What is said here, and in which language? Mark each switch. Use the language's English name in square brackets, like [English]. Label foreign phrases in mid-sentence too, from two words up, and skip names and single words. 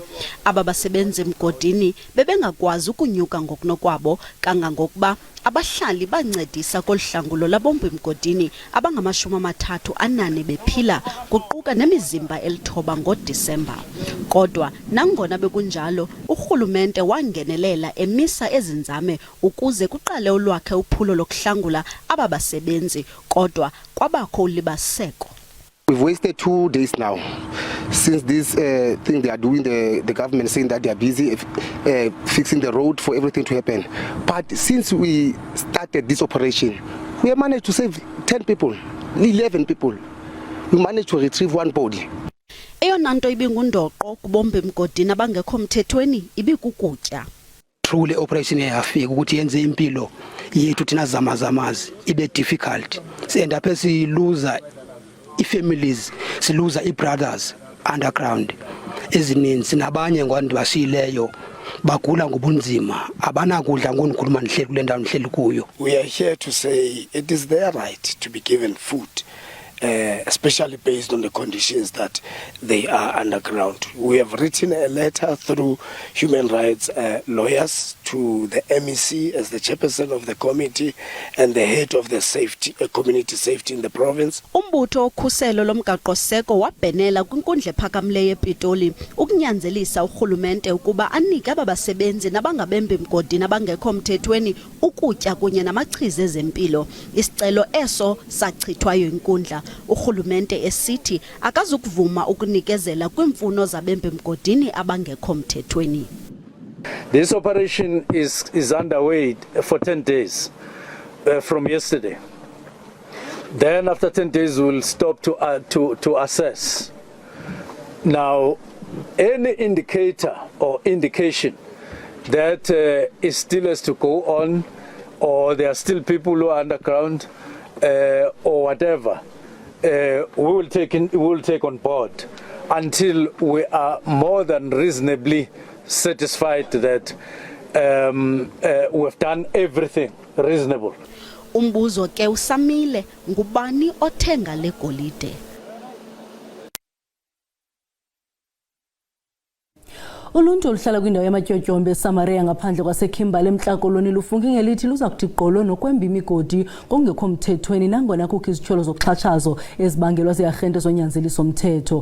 [Xhosa] Aba basebenzi mgodini bebengakwazi ukunyuka ngokunokwabo kangangokuba abahlali bancedisa kolhlangulo labombi mgodini abangama-34 bephila kuquka nemizimba 9 ngoDisemba. Kodwa nangona bekunjalo urhulumente wangenelela emisa ezinzame ukuze kuqale olwakhe uphulo lokuhlangula aba basebenzi, kodwa kwabakho ulibaseko. [English] We've wasted 2 days now since this thing they are doing, the government saying that they are busy fixing the road for everything to happen. But since we started this operation, we have managed to save 10 people, 11 people. We managed to retrieve 1 body. [Xhosa] Eyona nto ibingundoqo kubombi mgodini abangekho mthethweni ibikukutya. [English] Truly operation [Xhosa] yafika ukuthi yenze impilo yethu thina zamazamazi ibe difficult. Siend up siluza i-families, siluza i- [English] brothers underground [Xhosa] ezininzi nabanye ngwantu basileyo bagula ngobunzima abanakudla ngonikhuluma nihleli kule ndawo nihleli kuyo. [English] We are here to say it is their right to be given food, especially based on the conditions that they are underground. We have written a letter through human rights lawyers to the MEC as the chairperson of the committee and the head of the safety, community safety in the province. [Xhosa] Umbutho okhuselo lomgaqo seko wabhenela kwinkundla ephakamileyo ePitoli ukunyanzelisa urhulumente ukuba anike abasebenzi nabangabembi mgodini abangekho mthethweni ukutya kunye namachiza ezempilo. Isicelo eso sachithwayo inkundla. Urhulumente esithi akazukuvuma ukunikezela kwimfuno zabembi mgodini abangekho mthethweni. [English] This operation is underway for 10 days from yesterday. Then after 10 days we'll stop to assess. Now any indicator or indication that it still has to go on, or there are still people who are underground or whatever, we will take on board until we are more than reasonably satisfied that we've done everything reasonable. [Xhosa] Umbuzo ke usamile, ngubani othenga le golide? Uluntu oluhlala kwindawo yamatyotyombe eSamaria ngaphandle kwaseKimberley eMntla-Koloni lufunge ngelithi luza kuthi gqolo nokwemba imigodi ngokungekho mthethweni nangona kukho izityholo zokuxhatshazo ezibangelwa ziarhente zonyanzeliso mthetho.